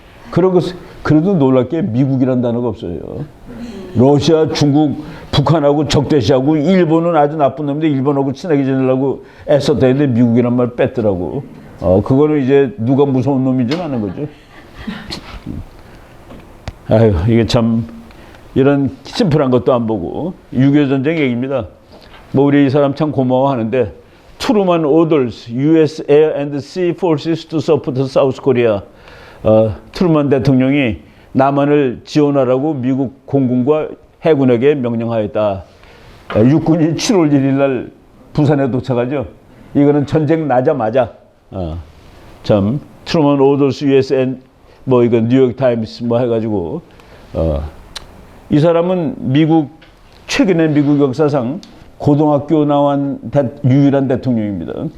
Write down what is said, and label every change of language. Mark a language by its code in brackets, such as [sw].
[ko] 그래도 놀랄 게 미국이란 단어가 없어요. 러시아, 중국, 북한하고 적대시하고, 일본은 아주 나쁜 놈인데 일본하고 친하게 지내려고 애썼다는데 미국이란 말 뺐더라고. 그거는 이제 누가 무서운 놈인지는 아는 거죠. 아유, 이게 참 이런 심플한 것도 안 보고 6.25 전쟁 얘기입니다. 뭐 우리 이 사람 참 고마워하는데 [en] Truman orders U.S. Air and Sea Forces to support South Korea. [ko] 트루먼 대통령이 남한을 지원하라고 미국 공군과 해군에게 명령하였다. 육군이 7월 1일 날 부산에 도착하죠. 이거는 전쟁 나자마자 참 트루먼 [en] orders U.S. [ko] and 뭐 이거 뉴욕 타임스 뭐 해가지고 이 사람은 최근에 미국 역사상 고등학교 나온 유일한 대통령입니다.